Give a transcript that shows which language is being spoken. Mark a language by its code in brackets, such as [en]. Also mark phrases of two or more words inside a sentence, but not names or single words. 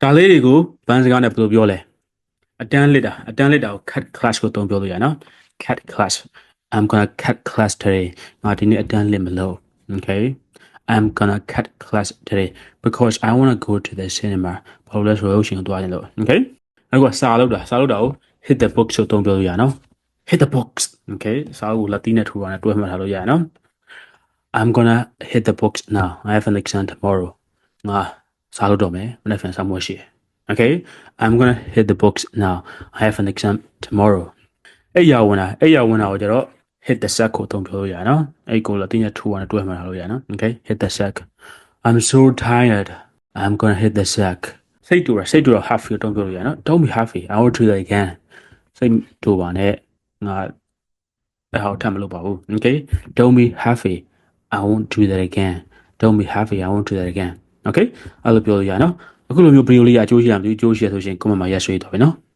[my] ဒါလေးတွေကိုဘန်းစကားနဲ့ဘယ်လိုပြောလဲအတန်းလစ်တာကို [en] cut class [my] ကိုသုံးပြောလို့ရနော် [en] cut class I'm gonna cut class today [my] ငါဒီနေ့အတန်းလစ်မလို့ [en] okay I'm gonna cut class today because I want to go to the cinema [my] ဘာလို့လဲ ဆိုတော့ရှင်သွားနေလို့ okay အခုကစာလုပ်တာကို [en] hit the books [my] ကိုသုံးပြောလို့ရနော် [en] hit the books okay [my] စာအုပ်ကိုလက်တီးနဲ့ထိုးတာနဲ့တွဲမှတ်ထားလို့ရနော် [en] I'm gonna hit the books now I have an exam tomorrow [my] ငါစာလုပ်တော့မယ်မနေ့ကစာမွေးရှိ [en] okay I'm gonna hit the books now I have an exam tomorrow [my] အဲ့ရဝင်တာကိုကျတော့ [en] hit the sack [my] ကိုသုံးပြောလို့ရနော်အဲ့ကိုလက်တီးနဲ့ထိုးတာနဲ့တွဲမှတ်ထားလို့ရနော် [en] okay hit the sack I'm so tired I'm gonna hit the sack [my] စိတ်တူတော့ happy ကိုသုံးပြောလို့ရနော် [en] don't be happy I will do that again [my] စိတ်တူပါနဲ့ငါအဲ့ဟောထပ်မလုပ်ပါဘူး [en] okay don't be happy I won't do that again don't be happy I won't do that again [my] okay အဲ့လိုပြောလို့ရနော်အခုလိုမျိုးဗီဒီယိုလေးအကျိုးရှိရမလို့အကျိုးရှိရဆိုရှင် comment မှာရရှိတော့ပဲနော်